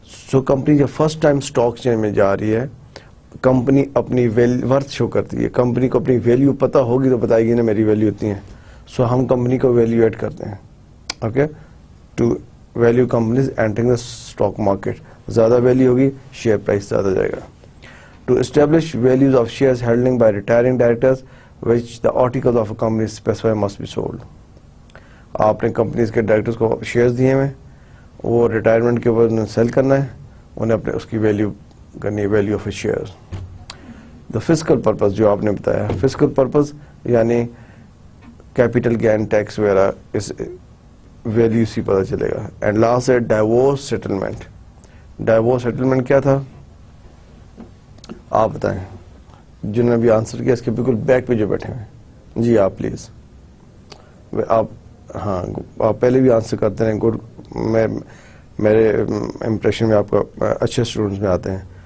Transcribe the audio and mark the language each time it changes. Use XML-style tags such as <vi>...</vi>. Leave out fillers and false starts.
<ur>So company جب first time stock exchange میں جا رہی ہے, کمپنی اپنی ورتھ شو کرتی ہے. کمپنی کو اپنی ویلیو پتہ ہوگی تو بتائے گی نا میری ویلیو اتنی ہے. سو ہم کمپنی کو ویلیویٹ کرتے ہیں. Okay,</ur> <en>To value companies entering the stock market.</en> <ur>زیادہ ویلیو ہوگی شیئر پرائس زیادہ جائے گا.</ur> <en>To establish values of shares holding by retiring directors which the articles of a company specify must be sold.</en> <ur>آپ نے کمپنیز کے ڈائریکٹرز کو shares دیے ہیں, وہ ریٹائرمنٹ کے بعد انہیں سیل کرنا ہے, انہیں اپنے اس کی ویلیو کرنی ہے,</ur> <en>Value of a share. The physical purpose</en> <ur>جو آپ نے بتایا, فزیکل پرپز یعنی کیپٹل گین ٹیکس وغیرہ, اس ویلیو سے پتہ چلے گا. اینڈ لاسٹ ہے ڈائیورس سیٹلمنٹ. ڈائیورس سیٹلمنٹ کیا تھا آپ بتائیں, جنہوں نے بھی آنسر کیا اس کے بالکل بیک پہ جو بیٹھے ہیں. جی آپ پلیز, آپ ہاں آپ پہلے بھی آنسر کرتے ہیں. گڈ, میرے امپریشن میں آپ کا اچھے اسٹوڈنٹس میں آتے ہیں.</ur>